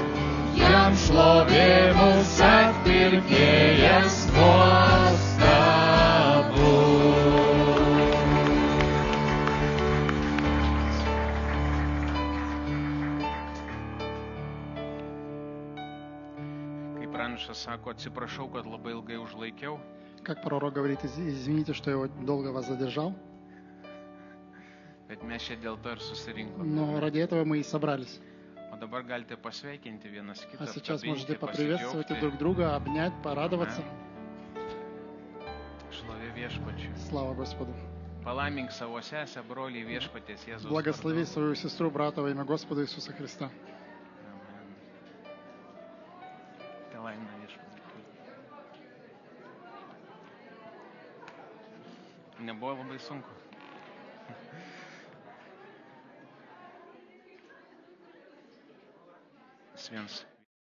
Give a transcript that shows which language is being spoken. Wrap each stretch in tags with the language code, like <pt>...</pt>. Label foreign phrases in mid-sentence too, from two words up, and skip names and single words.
<lt>Jam šlovė mūsų atpirkėjas nuostabus. Kaip pranašas sako, atsiprašau, kad labai ilgai užlaikiau,</lt> <ru>Как пророк говорит, извините, что я долго вас задержал,</ru> <lt>bet mes čia dėl to ir susirinkome.</lt> <ru>но ради этого мы и собрались.</ru> <lt>O dabar galite pasveikinti vienas kitą,</lt> <ru>А сейчас можете</ru> <lt>apkabinti,</lt> <ru>поприветствовать</ru> <lt>pasidžiaugti.</lt> <ru>друг друга, обнять, порадоваться.</ru> <lt>Šlovė viešpačiui.</lt> <ru>Слава Господу.</ru> <lt>Palaimink savo sesę, brolį viešpaties Jėzus.</lt> <ru>Благослови свою сестру, брата во имя Господа Иисуса Христа.</ru> <lt>Amen. Te laimina viešpatie. Nebuvo labai sunku. Viens.</lt>